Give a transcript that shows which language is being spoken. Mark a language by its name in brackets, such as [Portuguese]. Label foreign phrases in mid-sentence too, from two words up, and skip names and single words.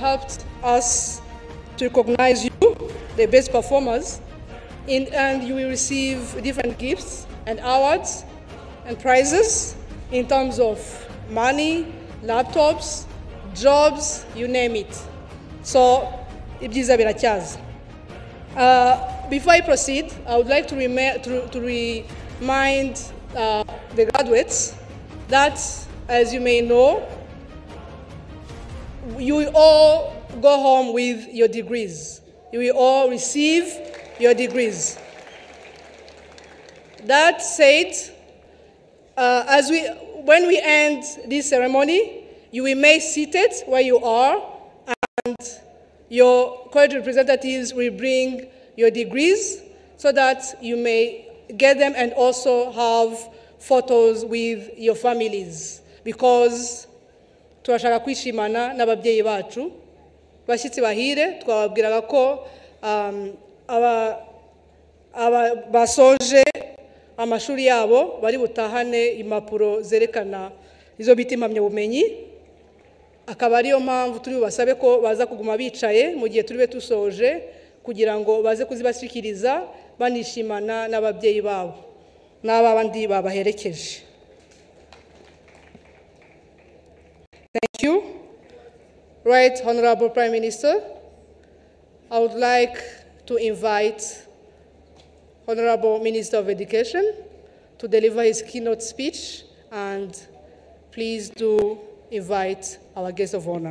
[English] us to recognize you, the best performers, and you will receive different gifts and awards and prizes in terms of money, laptops, jobs, you name it. So, [Kinyarwanda] ibyiza biracyaza. [English] Before I proceed, I would like to remind the graduates that, as you may know, you will all go home with your degrees. You will all receive your degrees. That said, when we end this ceremony, you will remain seated where you are, and your college representatives will bring your degrees so that you may get them and also have photos with your families, because [Kinyarwanda] turashaka kwishimana n'ababyeyi bacu. Bashyitsi bahire, twababwiraga ko basoje amashuri yabo bari butahane impapuro zerekana izo bita impamyabumenyi. Akaba ariyo mpamvu turi bubasabe ko baza kuguma bicaye mu gihe turi tusoje, kugira ngo baze kuzibashyikiriza banishimana n'ababyeyi babo n'abandi babaherekeje. [English] Thank you. Right, Honorable Prime Minister, I would like to invite Honorable Minister of Education to deliver his keynote speech, and please do invite our guest of honor.